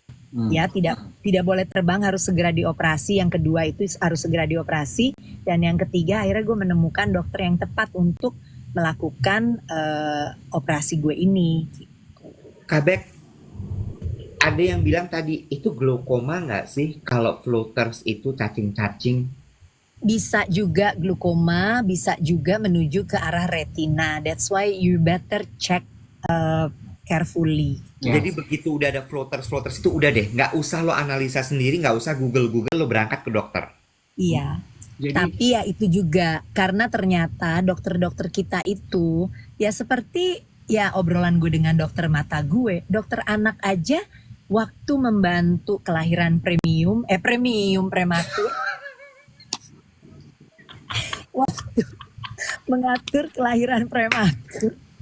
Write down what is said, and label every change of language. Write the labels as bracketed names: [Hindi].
[Indonesian] Ya tidak boleh terbang, harus segera dioperasi. Yang kedua itu harus segera dioperasi, dan yang ketiga akhirnya gue menemukan dokter yang tepat untuk melakukan operasi gue ini. Kabek, ada yang bilang tadi itu glaukoma nggak sih kalau floaters itu cacing-cacing? Bisa juga glaukoma, bisa juga menuju ke arah retina. [English] That's why you better check carefully. [Indonesian] Jadi begitu udah ada floaters itu udah deh, nggak usah lo analisa sendiri, nggak usah Google, lo berangkat ke dokter. Iya. Tapi ya itu juga karena ternyata dokter-dokter kita itu ya seperti ya obrolan gue dengan dokter mata gue, dokter anak aja waktu membantu kelahiran prematur, waktu mengatur kelahiran prematur,